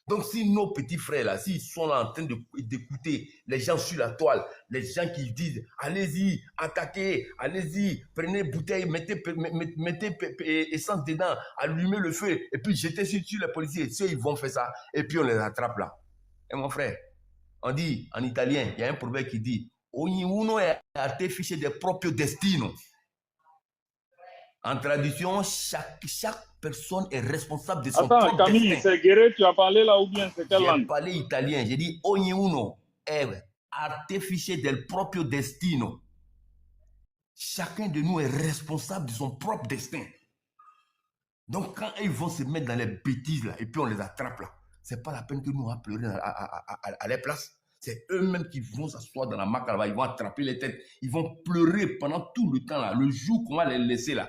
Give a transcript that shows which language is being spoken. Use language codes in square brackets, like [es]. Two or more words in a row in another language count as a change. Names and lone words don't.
[fr] Donc, si nos petits frères là, s'ils sont là en train d'écouter les gens sur la toile, les gens qui disent allez-y, attaquez, allez-y, prenez bouteille, mettez essence dedans, allumez le feu, et puis jetez sur les policiers, ceux ils vont faire ça, et puis on les attrape là. Et mon frère, on dit en italien, il y a un proverbe qui dit [it] ogni uno è artefice del proprio destino. [fr] En traduction, chaque personne est responsable de son Attends, propre Camille, destin. c'est Guéret, tu as parlé là ou bien c'est quelle J'ai langue? parlé italien, j'ai dit [it] ogni uno è artefice del proprio destino. [fr] Chacun de nous est responsable de son propre destin. Donc quand ils vont se mettre dans les bêtises là, et puis on les attrape là, c'est pas la peine que nous on va pleurer à leur place. C'est eux-mêmes qui vont s'asseoir dans la mac là-bas, ils vont attraper les têtes, ils vont pleurer pendant tout le temps là, le jour qu'on va les laisser là.